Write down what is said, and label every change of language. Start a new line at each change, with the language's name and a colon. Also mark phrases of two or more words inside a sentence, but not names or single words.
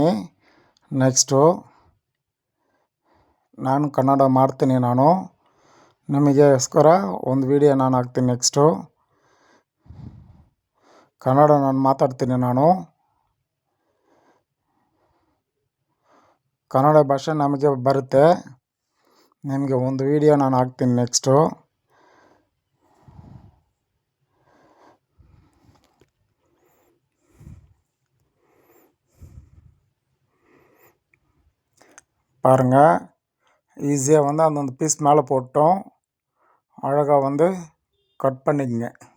Kannada: ನೆಕ್ಸ್ಟು ನಾನು ಕನ್ನಡ ಮಾಡ್ತೀನಿ, ನಾನು ನಿಮಗೋಸ್ಕರ ಒಂದು ವಿಡಿಯೋ ನಾನು ಹಾಕ್ತೀನಿ. ನೆಕ್ಸ್ಟು ಕನ್ನಡ ನಾನು ಮಾತಾಡ್ತೀನಿ, ನಾನು ಕನ್ನಡ ಭಾಷೆ ನಮಗೆ ಬರುತ್ತೆ. ನಿಮಗೆ ಒಂದು ವಿಡಿಯೋ ನಾನು ಹಾಕ್ತೀನಿ ನೆಕ್ಸ್ಟು.
Tamil: பாருங்கள், ஈஸியாக வந்து அந்தந்த பீஸ் மேலே போட்டோம், அழகாக வந்து கட் பண்ணிக்கங்க.